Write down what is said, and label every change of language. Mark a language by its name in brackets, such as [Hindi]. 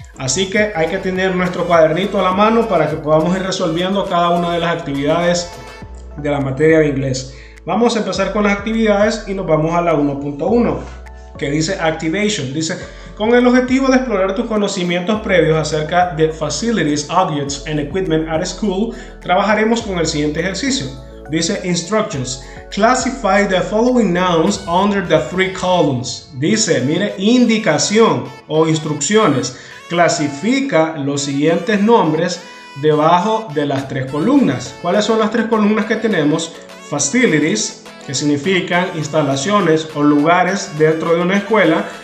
[Spanish] Así que hay que tener nuestro cuadernito a la mano para que podamos ir resolviendo cada una de las actividades de la materia de inglés. Vamos a empezar con las actividades y nos vamos a la 1.1, que dice Activation. Dice, con el objetivo de explorar tus conocimientos previos acerca de [English] Facilities, Objects and Equipment at School, [Spanish] trabajaremos con el siguiente ejercicio. Dice Instructions. [English] Classify the following nouns under the three columns. [Spanish] Dice, mire, indicación o instrucciones. Clasifica los siguientes nombres debajo de las tres columnas. ¿Cuáles son las tres columnas que tenemos? Facilities, que significan instalaciones o lugares dentro de una escuela.